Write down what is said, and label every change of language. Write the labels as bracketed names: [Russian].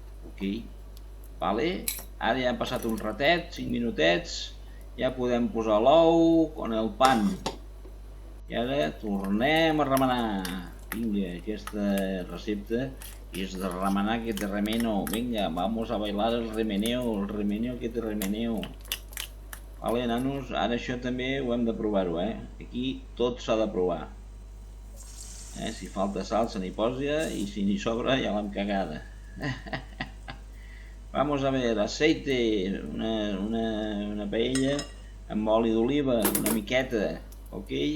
[Catalan] Ok? Vale? Ara ja han passat un ratet, 5 minutets, ja podem posar l'ou [Spanish] con el pan. [Catalan] I ara tornem a remenar. Vinga, aquesta recepta és de remenar que te remeno. [Spanish] Vinga, vamos a bailar el remeneo que te remeneo. [Catalan] Vale, nanos, ara això també ho hem de provar-ho, Aquí tot s'ha de provar. Si falta sal se n'hi posa i si n'hi sobra ja l'hem cagada. [Spanish] Vamos a ver, aceite, [Catalan] una paella amb oli d'oliva, una miqueta, ok?